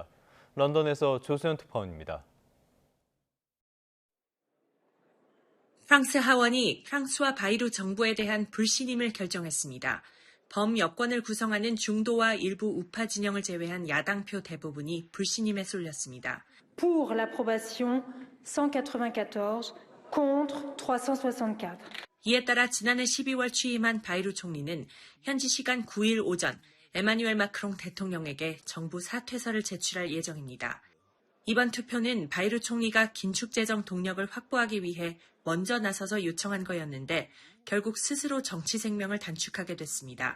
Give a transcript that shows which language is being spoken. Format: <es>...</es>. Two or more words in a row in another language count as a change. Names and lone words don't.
<ko>런던에서 조수연 특파원입니다. 프랑스 하원이 프랑스와 바이루 정부에 대한 불신임을 결정했습니다. 범여권을 구성하는 중도와 일부 우파 진영을 제외한 야당표 대부분이 불신임에 쏠렸습니다.</ko> <fr>Pour l'approbation 194, contre 364.</fr> <ko>이에 따라 지난해 12월 취임한 바이루 총리는 현지 시간 9일 오전 에마뉴엘 마크롱 대통령에게 정부 사퇴서를 제출할 예정입니다. 이번 투표는 바이루 총리가 긴축재정 동력을 확보하기 위해 먼저 나서서 요청한 거였는데 결국 스스로 정치 생명을 단축하게 됐습니다.</ko>